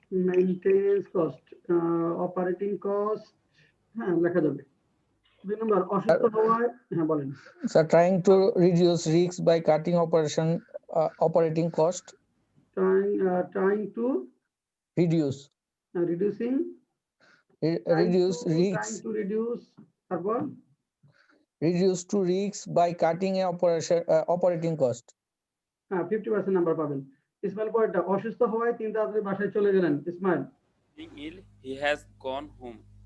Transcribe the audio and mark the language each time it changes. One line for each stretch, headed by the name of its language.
English: maintenance cost, operating cost,
Bangla: হ্যাঁ লেখা যাবে। 2 নম্বর, অসুস্থ হওয়ায়, হ্যাঁ বলেন
English: So trying to reduce risks by cutting operating cost. trying to reducing Reduce trying risks. to reduce,
Bangla: তারপর
English: Reduce to risks by cutting operating cost.
Bangla: হ্যাঁ 50% number পাবেন। ইসমাইল পয়েন্টটা, অসুস্থ হওয়ায় তিনি তাড়াতাড়ি বাসায় চলে গেলেন। Ismail
English: Being ill, he has gone home.